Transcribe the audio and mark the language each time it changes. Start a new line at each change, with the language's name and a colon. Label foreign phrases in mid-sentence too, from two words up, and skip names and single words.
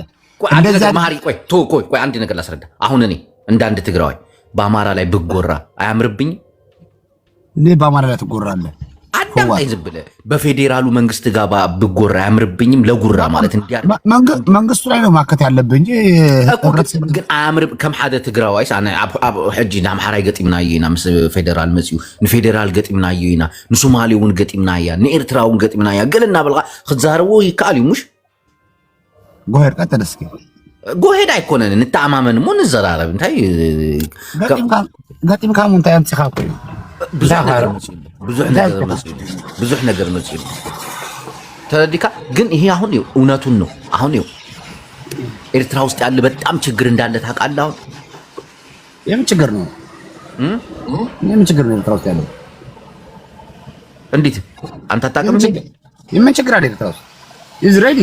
Amharic: እንደዛ ማሪ። ቆይ አንድ ነገር ላስረዳ። አሁን እኔ እንዳንድ ትግራዋይ በአማራ ላይ ብጎራ አያምርብኝ? እኔ በአማራ ላይ ትጎራለህ? አዳምጠኝ ዝም ብለህ። በፌዴራሉ መንግስት ጋር ብጎራ አያምርብኝም? ለጉራ ማለት መንግስቱ ላይ ነው ማከት ያለብህ እንጂ
Tigrinya: ግን አያምርብ ከም ሓደ ትግራዋይስ ኣነ ኣብ ሕጂ ንኣምሓራይ ገጢምናዮ ኢና ምስ ፌደራል መፅዩ ንፌደራል ገጢምናዮ ኢና ንሶማሌ እውን ገጢምና እያ ንኤርትራ እውን ገጢምና እያ ገለ እናበልካ ክዛረቦ ይከኣል እዩ ሙሽ
English: go ahead
Amharic: ቀጥል እስኪ።
English: go ahead
Tigrinya: አይኮነን እንተኣማመን ሞ ንዘራረብ እንታይ ገጢምካ ሙንታይ ኣንፂኻ እኮ እዩ ብዙሕ ነገር መፅዩ ተረዲካ።
Amharic: ግን ይሄ አሁን እውነቱን ነው። አሁን ኤርትራ ውስጥ ያለ በጣም ችግር እንዳለ ታውቃለህ። አሁን የምን ችግር ነው? ኤርትራ ውስጥ ያለው እንዴት አንተ አታውቅም? የምን ችግር አለ ኤርትራ ውስጥ? ኢዝራኤል